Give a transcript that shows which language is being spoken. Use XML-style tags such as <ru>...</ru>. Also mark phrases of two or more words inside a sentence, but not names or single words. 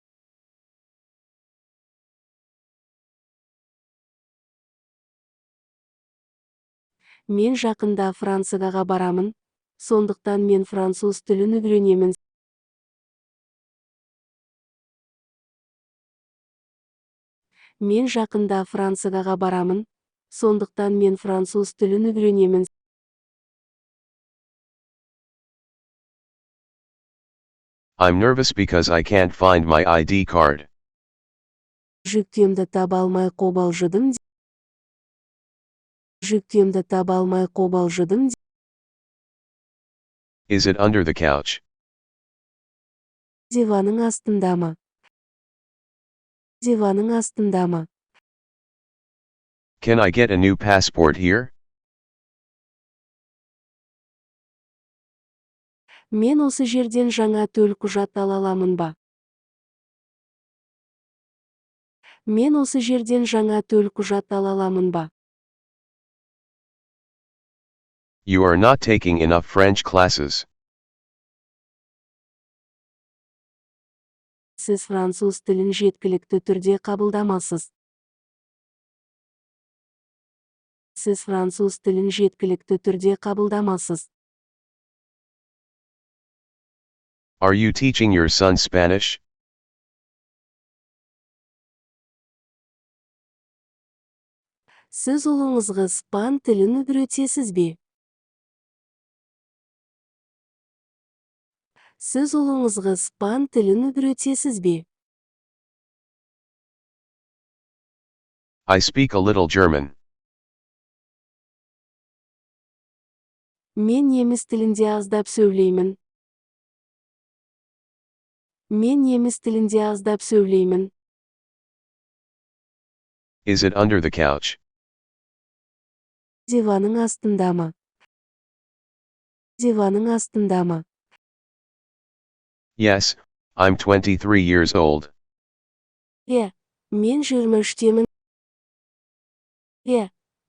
<kk>Мен жақында Францияға барамын, сондықтан мен француз тілін үйренемін. Мен жақында Францияға барамын, сондықтан мен француз тілін үйренемін.</kk> <en>I'm nervous because I can't find my ID card.</en> <kk>Жүктемді таба алмай қобалжыдым. Жүктемді таба алмай қобалжыдым.</kk> <en>Is it under the couch?</en> <kk>Диванның астындамы? Диванның астындамы?</kk> <en>Can I get a new passport here?</en> <kk>Мен осы жерден жаңа төлқұжат ала аламын ба? Мен осы жерден жаңа төлқұжат ала аламын ба?</kk> <en>You are not taking enough French classes.</en> <kk>Сіз француз тілін жеткілікті түрде қабылдамасыз. Сіз француз тілін жеткілікті түрде қабылдамасыз.</kk> <en>Are you teaching your son Spanish?</en> <kk>Сіз ұлыңызға испан тілін үйретесіз бе? Сіз ұлыңызға испан тілін үйретесіз бе?</kk> <en>I speak a little German.</en> <kk>Мен неміс тілінде аздап сөйлеймін. Мен неміс тілінде аздап сөйлеймін.</kk> <en>Is it under the couch?</en> <kk>Диванның астындамы? Диванның астындамы?</kk> <en>Yes, I'm 23 years old.</en> <kk>Мен 23-темін.</kk>